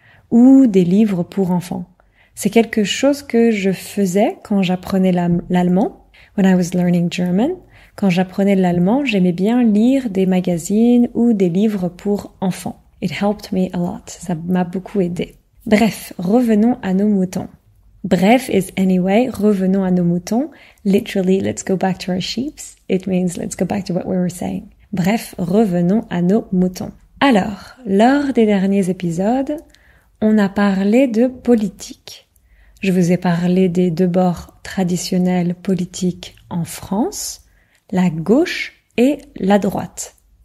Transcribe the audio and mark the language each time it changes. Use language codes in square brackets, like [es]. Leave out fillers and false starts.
[fr] Ou des livres pour enfants. C'est quelque chose que je faisais quand j'apprenais l'allemand. [en] When I was learning German, [fr] quand j'apprenais l'allemand, j'aimais bien lire des magazines ou des livres pour enfants. [en] It helped me a lot. [fr] Ça m'a beaucoup aidé. Bref, revenons à nos moutons. Bref [en] is anyway, [fr] revenons à nos moutons. [en] Literally, let's go back to our sheeps. It means let's go back to what we were saying. [fr] Bref, revenons à nos moutons. Alors, lors des derniers épisodes, on a parlé de politique. Je vous ai parlé des deux bords traditionnels politiques en France, la gauche et la droite.